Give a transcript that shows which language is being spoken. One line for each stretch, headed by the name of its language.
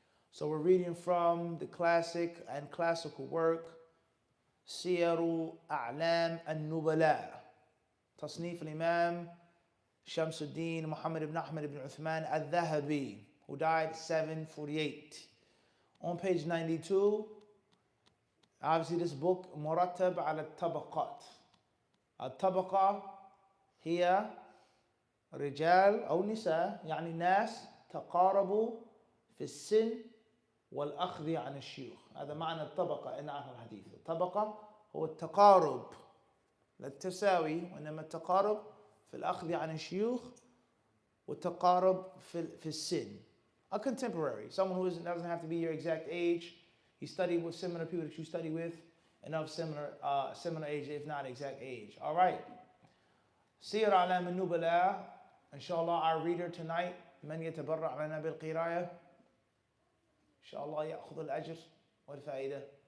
English: So we're reading from the classic and classical work, Siyaru A'lam al-Nubala, Tasnif al-Imam Shamsuddin Muhammad ibn Ahmad ibn Uthman al-Dhahabi, who died 748. On page 92, obviously this book
Arabic: مرتب على الطبقات. الطبقة هي رجال أو نساء، يعني ناس تقاربوا في السن والأخذ عن الشيوخ. هذا معنى الطبقة إن عن الحديث. الطبقة هو التقارب، لا التساوي، وإنما التقارب في الأخذ عن الشيوخ والتقارب في السن.
English: A contemporary, someone who doesn't have to be your exact age. You study with similar people that you study with, and of similar age, if not exact age. All right. سير أعلام النبلاء.
Arabic: Inshallah,
English: our reader tonight,
Arabic: من يتبرع لنا بالقراية. Inshallah, يأخذ الأجر والفائدة.